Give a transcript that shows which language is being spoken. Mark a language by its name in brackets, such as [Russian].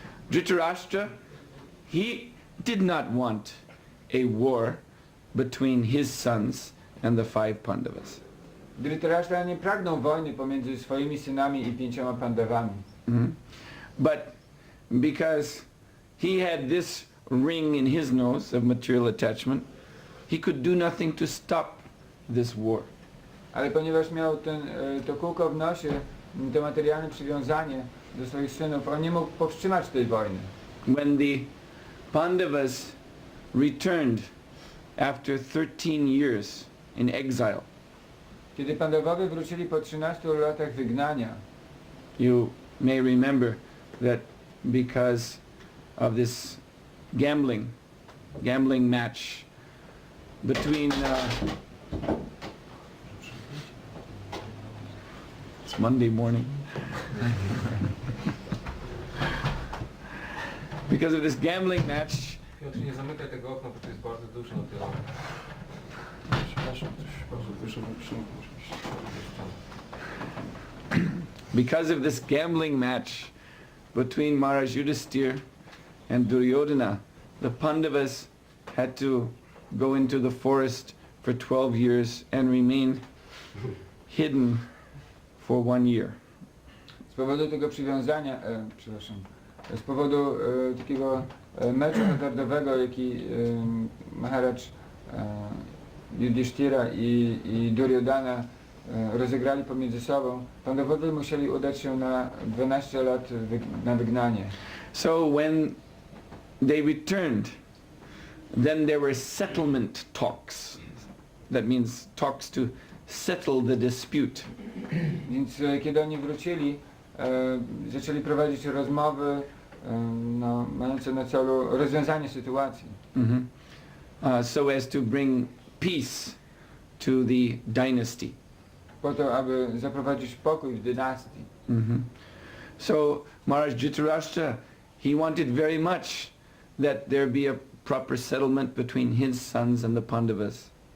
[English] Dhritarashtra, he did not want a war between his sons and the 5 Pandavas. [Polish] Dhritarashtra nie pragnął wojny pomiędzy swoimi synami i 5 Pandawami. [English] But because he had this ring in his nose of material attachment, he could do nothing to stop this war. [Polish] Ale ponieważ miał to kółko w nosie, to materialne przywiązanie do swoich synów, on nie mógł powstrzymać tej wojny. [English] When the Pandavas returned after 13 years in exile, [Polish] Kiedy Pandawowie wrócili po 13 latach wygnania, [English] you may remember that because of this gambling match between it's Monday morning. Because of this gambling match, [Polish] Piotr, nie zamykaj tego okna, bo to jest bardzo duszno. Przepraszam, ktoś bardzo wyszedł [English] because of this gambling match between Maharaj Yudhisthira and Duryodhana, the Pandavas had to go into the forest for 12 years and remain hidden for 1 year. [Polish] Z powodu tego przywiązania, z powodu takiego meczu hazardowego, jaki Maharaj Yudhishthira i Duryodhana rozegrali pomiędzy sobą, Pandawowie musieli udać się na 12 lat na wygnanie. [English] So when they returned, then there were settlement talks. That means talks to settle the dispute. [Polish] Więc kiedy oni wrócili, zaczęli prowadzić rozmowy mające na celu rozwiązanie sytuacji. [English] So as to bring peace to the dynasty. [Polish] Po to, aby zaprowadzić pokój w dynastii. [English] So Maharaj Dhritarashtra, he wanted very much that there be a proper settlement between his sons and the Pandavas.